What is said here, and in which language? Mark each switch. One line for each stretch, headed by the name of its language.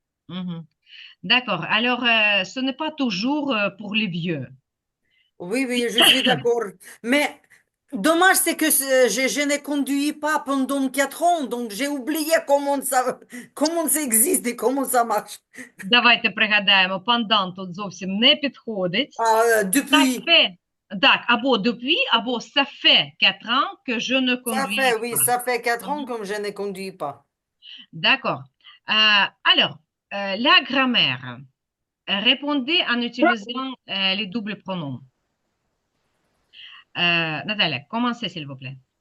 French: mhm. D'accord. Alors, ce n'est pas toujours pour les vieux. Oui, je suis d'accord. Mais dommage, c'est que je ne conduis pas pendant 4 ans, donc j'ai oublié comment ça existe et comment ça marche.
Ukrainian: Давайте пригадаємо, пандан тут зовсім не підходить. Ah,
French: Ça depuis. fait,
Ukrainian: так, або
French: depuis, або ça fait 4 ans que je ne conduis Oui, pas. ça fait 4 ans Mhm. que je ne conduis pas. D'accord. Alors, la grammaire. Répondez en utilisant les doubles pronoms. Nathalie, commencez s'il vous plaît.